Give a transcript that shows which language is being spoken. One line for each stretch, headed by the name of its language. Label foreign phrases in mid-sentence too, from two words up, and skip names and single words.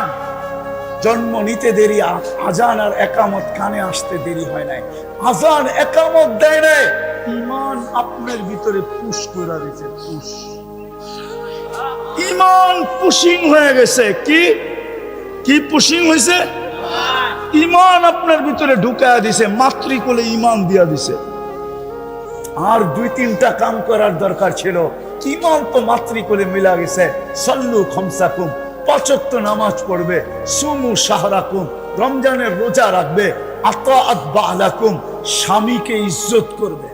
Bangla: জন্ম নিতে দেরি, আজান আর একামত কানে আসতে দেরি হয় নাই। আজান একামত দেয় নাই, ইমান আপনার ভিতরে পুশ করে দিয়েছে। পুশ, ইমান পুশিং হয়ে গেছে। কি কি পুশিং হয়েছে? ইমান আপনার ভিতরে ঢুকায়া দিছে, মাতৃকোলে ইমান দিয়া দিছে। আর 2-3টা কাম করার দরকার ছিল। ইমান তো মাতৃকোলে মিলা গেছে।
Arabic: صلوا خمسكم,
Bangla: 5 ওয়াক্ত নামাজ পড়বে,
Arabic: صوموا شهركم,
Bangla: রমজানের রোজা রাখবে,
Arabic: أطاعت بعلكم,
Bangla: স্বামীকে ইজ্জত করবে।